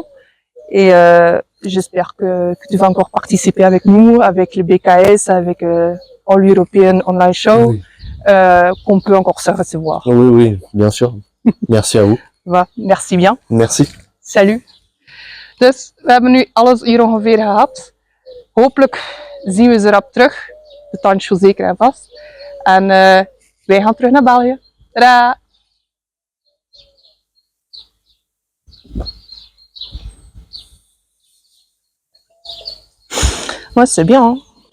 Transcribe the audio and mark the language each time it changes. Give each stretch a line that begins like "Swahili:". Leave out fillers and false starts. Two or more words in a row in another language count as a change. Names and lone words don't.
French: Et j'espère que tu vas encore participer avec nous, avec le BKS, avec All European Online Show, Oui. qu'on peut encore se recevoir. Oui, oui, bien sûr. Merci à vous. Merci bien. Merci. Salut.
Dutch: Dus we hebben nu alles hier ongeveer gehad. Hopelijk zien we ze rap terug. De Tancho zeker en vast. En wij gaan terug naar België. Tadaa!
French: Ouais, c'est bien. Hein?